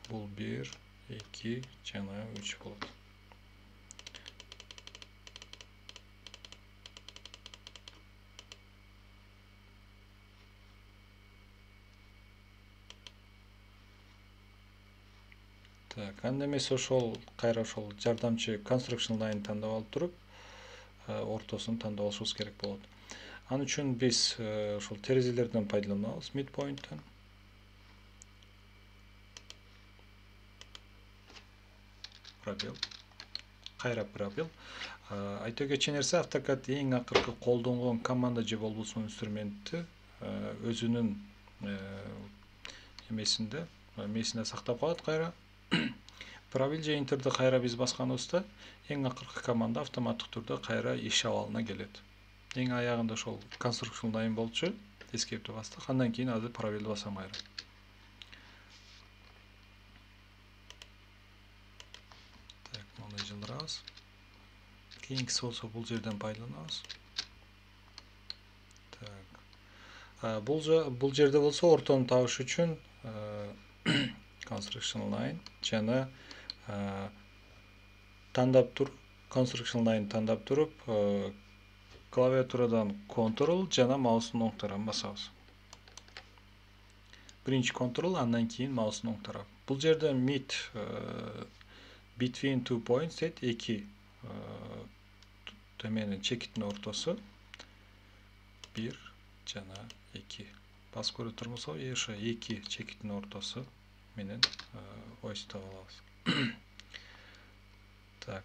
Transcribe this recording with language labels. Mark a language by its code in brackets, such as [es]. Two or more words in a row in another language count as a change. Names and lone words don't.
[ky] Бул 1, 2 жана 3 болот. Так, анда эмесе ошол кайра ошол жардамчы [en] construction line [ky] тандап алып туруп, ортосун тандап алышыбыз керек болот. Ал үчүн биз ошол терезелерден пайдаланабыз, midpoint'тан. Пробел. Кайра пробел. Айта кетчү нерсе, AutoCAD эң акыркы колдонгон команда же болбосо инструментти өзүнүн месинде сактап калат кайра. Пробел же Enter'ди кайра биз басканыбызда эң акыркы команда автоматтык түрдө кайра иш абалына келет. Эң аягында ошол [en] construction line [ky] болчу, escape'ти бастык, андан кийин азыр пробелди басам кайра. Так, муну жылдырабыз. Кийинкиси болсо бул жерден пайдаланабыз. Так. Бул жерде болсо ортону табыш үчүн [en] construction line [ky] жана [en] construction line [ky] тандап туруп, клавиатурадан Ctrl жана маустун оң тарабын басабыз. Биринчи Ctrl, андан кийин маустун оң тарабы. Бул жерде [en] mid between 2 points [ky] дейт, 2 төменин чекиттин ортосу 1 жана 2. Басып көрүп турмусузбу? Ошо 2 чекиттин ортосу менен ойуз таап алабыз. Так.